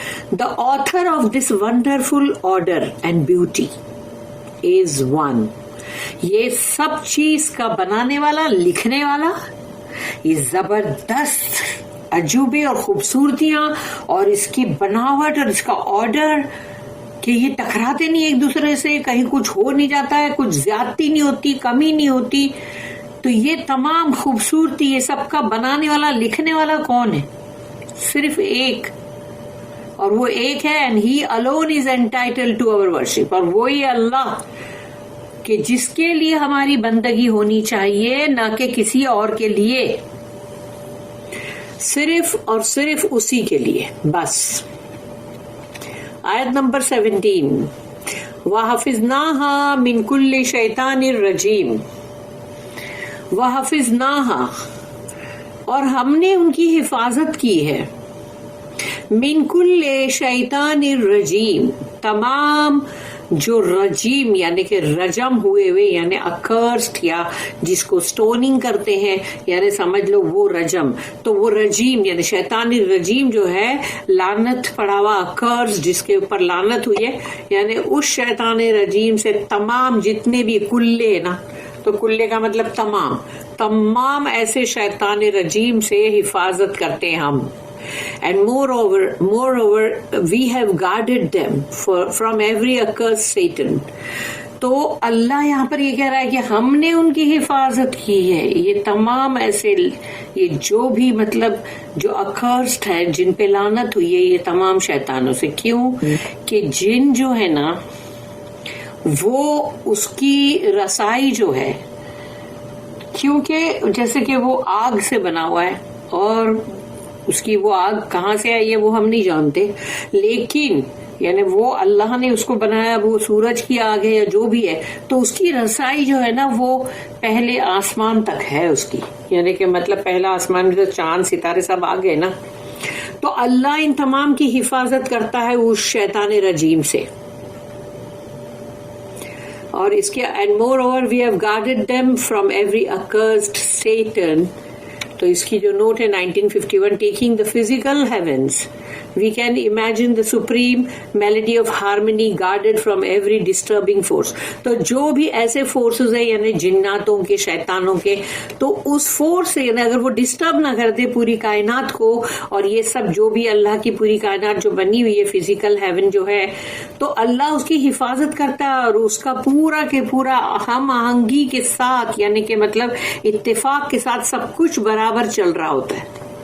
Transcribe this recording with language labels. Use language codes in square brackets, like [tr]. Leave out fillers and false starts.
[en] The author of this wonderful order and beauty is one. [ur] یہ سب چیز کا بنانے والا، لکھنے والا، یہ زبردست عجوبے اور خوبصورتیاں اور اس کی بناوٹ اور اس کا آرڈر کہ یہ ٹکراتے نہیں ایک دوسرے سے، کہیں کچھ ہو نہیں جاتا ہے، کچھ زیادتی نہیں ہوتی، کمی نہیں ہوتی. تو یہ تمام خوبصورتی، یہ سب کا بنانے والا، لکھنے والا کون ہے؟ صرف ایک، اور وہ ایک ہے. [en] And he alone is entitled to our worship. [ur] اور وہی اللہ کہ جس کے لیے ہماری بندگی ہونی چاہیے، نہ کہ کسی اور کے لیے، صرف اور صرف اسی کے لیے بس. [ar] آیت نمبر 17. وَحَفِظْنَاهَا مِن كُلِّ شَيْطَانٍ رَجِيمٍ. وَحَفِظْنَاهَا، [ur] اور ہم نے ان کی حفاظت کی ہے. [ar] من کل شیطان الرجیم، [ur] تمام جو رجیم یعنی کہ رجم ہوئے یعنی اکرسڈ، یا جس کو سٹوننگ کرتے ہیں، یعنی سمجھ لو وہ رجم. تو وہ رجیم یعنی شیطان الرجیم جو ہے لعنت پڑا ہوا، اکرسڈ جس کے اوپر لعنت ہوئی ہے، یعنی اس شیطان رجیم سے تمام جتنے بھی کلے نا، تو کلے کا مطلب تمام ایسے شیطان رجیم سے حفاظت کرتے ہیں ہم. [en] And moreover, we have guarded them from every accursed Satan. [ur] تو اللہ یہاں پر یہ کہہ رہا ہے کہ ہم نے ان کی حفاظت کی ہے، یہ تمام ایسے، یہ جو بھی مطلب جو accursed ہے، جن پہ لعنت ہوئی ہے، یہ تمام شیطانوں سے. کیوں کہ جن جو ہے نا وہ اس کی رسائی جو ہے، کیونکہ جیسے کہ وہ آگ سے بنا ہوا ہے، اور اس کی وہ آگ کہاں سے آئی ہے وہ ہم نہیں جانتے، لیکن یعنی وہ اللہ نے اس کو بنایا، وہ سورج کی آگ ہے یا جو بھی ہے، تو اس کی رسائی جو ہے نا وہ پہلے آسمان تک ہے اس کی، یعنی کہ مطلب پہلا آسمان میں تو چاند ستارے سب آ گئے نا. تو اللہ ان تمام کی حفاظت کرتا ہے اس شیطان رجیم سے. اور اس کے [en] and moreover we have guarded them from every accursed Satan. [ur] تو اس کی جو نوٹ ہے [en] 1951, taking the physical heavens, we can imagine the supreme melody of harmony guarded from every disturbing force. [ur] تو جو بھی ایسے فورسز ہیں یعنی جناتوں کے، شیطانوں کے، تو اس فورس سے یعنی اگر وہ ڈسٹرب نہ کر دے پوری کائنات کو، اور یہ سب جو بھی اللہ کی پوری کائنات جو بنی ہوئی ہے، فزیکل ہیون جو ہے، تو اللہ اس کی حفاظت کرتا ہے، اور اس کا پورا کے پورا ہم آہنگی کے ساتھ یعنی کہ مطلب اتفاق کے ساتھ سب کچھ برابر چل رہا ہوتا ہے.